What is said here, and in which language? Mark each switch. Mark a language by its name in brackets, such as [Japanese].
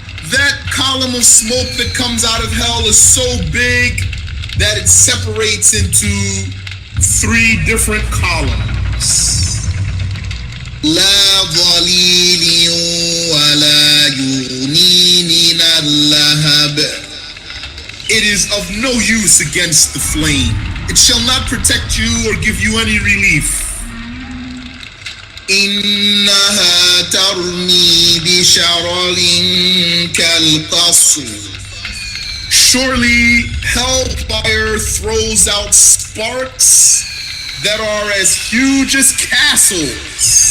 [English] That column of smoke that comes out of hell is so big that it separates into 3 different columns. [Arabic] لا ظليل ولا يغني من اللهب. [English] It is of no use against the flame. It shall not protect you or give you any relief. [Arabic] إنها ترمي بشرر كالقصر. [English] Surely hellfire throws out sparks that are as huge as castles.